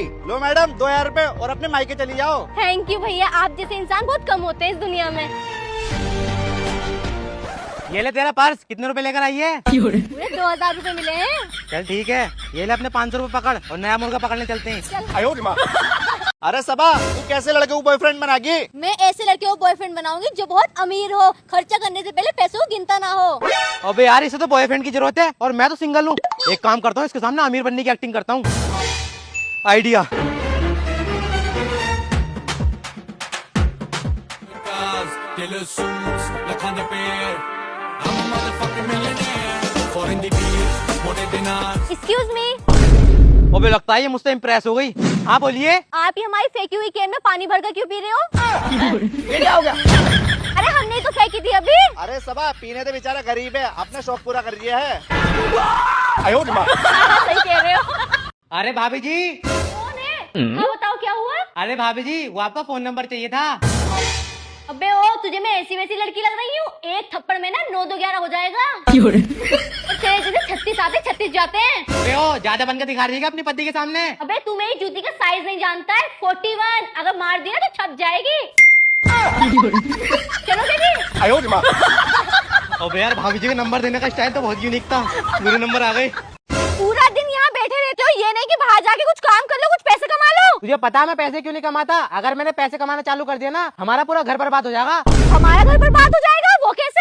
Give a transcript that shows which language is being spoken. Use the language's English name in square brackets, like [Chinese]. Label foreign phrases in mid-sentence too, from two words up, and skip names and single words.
[Hindi] लो मैडम, 2000 रुपए और अपने मायके चली जाओ। [English] thank you [Hindi] भैया, आप जैसे इंसान बहुत कम होते हैं इस दुनिया में। ये ले तेरा पर्स, कितने रुपए लेकर आई है? पूरे 2000 रुपए मिले हैं। चल ठीक है, ये ले अपने 500 रुपए पकड़ और नया मुर्गा पकड़ने चलते हैं। [Chinese] 哎呦我的妈！ [Hindi] अरे सबा, तू कैसे लड़के को बॉयफ्रेंड बनागी? मैं ऐसे लड़के को बॉयफ्रेंड बनाऊंगी जो बहुत अमीर हो, खर्चा करने से पहले पैसों को गिनता ना हो। अबे यार, इसे तो बॉयफ्रेंड की जरूरत है और मैं तो सिंगल हूँ। एक काम करता हूँ, इसके सामने अमीर बनने की एक्टिंग करता हूँ। आइडिया। [English] Excuse me. [Hindi] अबे लगता है ये मुझसे इम्प्रेस हो गई। हाँ बोलिए। आप ही हमारी फेंकी हुई कैन में पानी भरकर क्यों पी रहे हो? ये क्या हो गया? अरे हमने ही तो फेंकी थी अभी। अरे सबा, पीने तो बेचारा गरीब है, अपना शौक पूरा कर दिया है। [Chinese] 哎呦我的妈！ [Hindi] सही कह रहे हो। अरे भाभी जी। कौन है? हाँ बताओ क्या हुआ? अरे भाभी जी, वो आपका फोन नंबर चाहिए था। अबे ओ, तुझे मैं ऐसी वैसी लड़की लग रही हूँ? एक थप्पड़ में ना 9 2 11 हो जाएगा। और तेरे जैसे 36 आते 36 जाते हैं। अबे ओ, ज्यादा बनकर दिखा रही है अपनी पति के सामने। अबे तू मेरी जूती का साइज नहीं जानता है? 41, अगर मार दिया तो छप जाएगी। चलो जी। [Chinese] 哎呦我的妈！ [Hindi] अबे यार, भाभी जी का नंबर देने का स्टाइल तो बहुत यूनिक था। मेरे नंबर आ गए। पूरा दिन यहाँ बैठे रहते हो, ये नहीं कि बाहर जाके कुछ काम कर लो, कुछ पैसे कमा लो। तुझे पता है मैं पैसे क्यों नहीं कमाता? अगर मैंने पैसे कमाना चालू कर दिया ना, हमारा पूरा घर बर्बाद हो जाएगा। हमारा घर बर्बाद हो जाएगा? वो कैसे?